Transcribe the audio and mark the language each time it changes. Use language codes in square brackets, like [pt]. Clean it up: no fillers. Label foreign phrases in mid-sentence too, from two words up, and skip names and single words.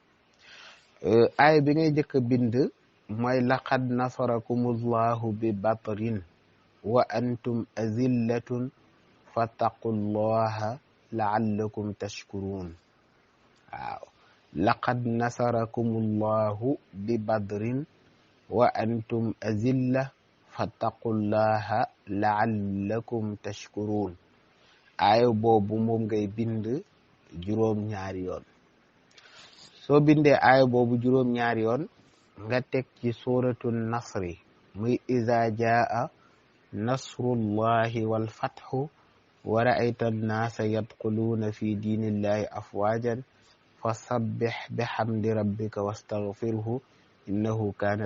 [ar] aaya bi ngay jëkk a bind mooy لقد نصركم الله ببدر وأنتم أذلة فاتقوا الله لعلكم تشكرون waaw لقد نصركم الله ببدر وأنتم أذلة فاتقوا الله لعلكم تشكرون [wo] aaya boobu moom ngay bind juróom-ñaari yoon soo bindee aaya boobu juróom-ñaari yoon nga teg ci suratu nasri muy [ar] إذا جاء نصر الله والفتح ورأيت الناس يدخلون في دين الله أفواجا فسبح بحمد ربك واستغفره إنه كان